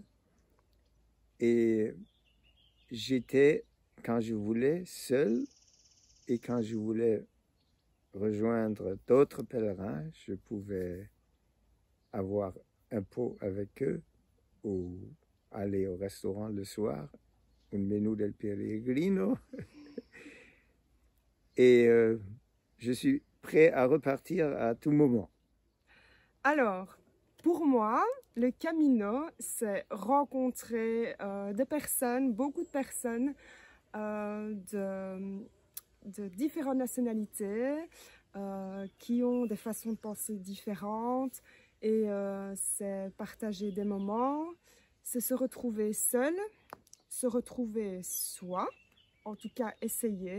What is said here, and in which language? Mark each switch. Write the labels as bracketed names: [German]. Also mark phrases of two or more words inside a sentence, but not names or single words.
[French] Et j'étais, quand je voulais, seul, et quand je voulais rejoindre d'autres pèlerins, je pouvais avoir un pot avec eux ou aller au restaurant le soir, [Italian] un menù del Pellegrino. [French] Et je suis prêt à repartir à tout moment. Alors, pour moi, le Camino, c'est rencontrer des personnes, beaucoup de personnes de différentes nationalités qui ont des façons de penser différentes, et c'est partager des moments, c'est se retrouver seul, se retrouver soi, en tout cas essayer.